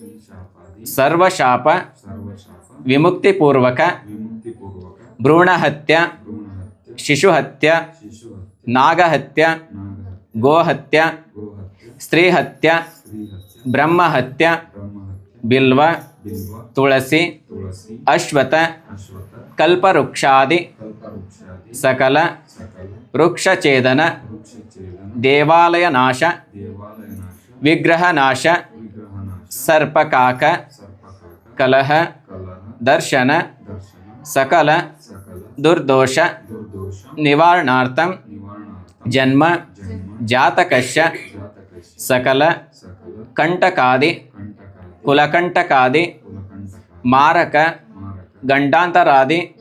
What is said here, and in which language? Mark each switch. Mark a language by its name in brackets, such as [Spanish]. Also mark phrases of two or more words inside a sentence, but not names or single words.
[Sanskrit] ಸರ್ವಶಾಪ ವಿಮುಕ್ತಿಪೂರ್ವಕ ಭ್ರೂಣಹತ್ಯ ಶಿಶುಹತ್ಯ ನಾಗಹತ್ಯ ಗೋಹತ್ಯ ಸ್ತ್ರೀಹತ್ಯ ಬ್ರಹ್ಮಹತ್ಯ ಬಿಲ್ವ ತುಳಸಿ ಅಶ್ವಥ ಕಲ್ಪವೃಕ್ಷಾದಿ ಸಕಲ ವೃಕ್ಷಛೇದನ ದೇವಾಲಯ ನಾಶ ವಿಗ್ರಹ ನಾಶ ಸರ್ಪಕಾಕ ಕಲಹ ದರ್ಶನ ಸಕಲ ದುರ್ದೋಷ ನಿವಾರಣಾರ್ಥಂ ಜನ್ಮ ಜಾತಕಸ್ಯ ಸಕಲ ಕಂಟಕಾದಿ ಕುಲಕಂಟಕಾದಿ ಮಾರಕ ಗಂಡಾಂತರಾದಿ